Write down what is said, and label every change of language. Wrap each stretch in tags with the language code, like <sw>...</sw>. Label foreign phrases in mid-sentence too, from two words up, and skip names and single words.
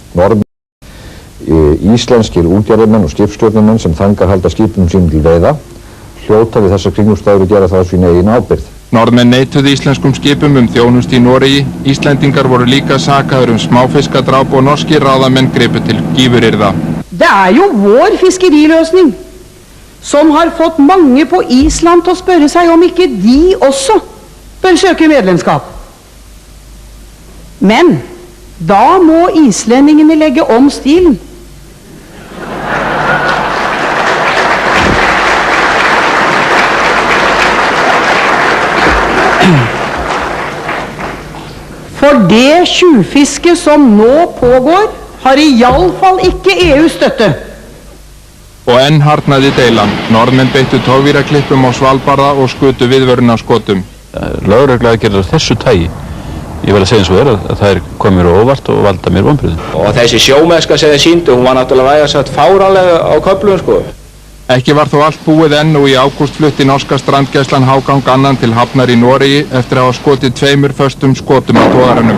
<is>Íslenskir útgerðarmenn og skipstjórnarmenn sem þangað halda skipum sínum til veiða hljóta við þessar kringumstæður og gera það á sína eigin ábyrgð. Norðmenn neituðu íslenskum skipum þjónustu í Noregi. Íslendingar voru líka sakaður smáfiskadráp og norskir ráðamenn gripu til gífurirða.</is> <no>Det jo vår fiskeriløsning som har fått mange på Island til å spørre seg om ikke de også bør søke medlemskap. Men da må islendingene legge om stilen. For det tjuvfiske som nå pågår, har i alle fall ikke EU støtte.</no> <is>Og enn harðnaði deilan. Norðmenn beittu togvíraklippum á Svalbarða og skutu viðvörunarskotum. Lögregluaðgerðir af þessu tagi, ég vil að segja eins og að það komið mér óvart og valda mér vonbrigðum. Og þessi sjómennska sem þeir sýndu, hún var náttúrulega vægast sagt fáránlega á köflum, sko. Ekki var þó allt búið enn og í ágúst flutti norska strandgæslan Hágang II til hafnar í Noregi eftir að hafa skotið 2 föstum skotum á togaranum.</is>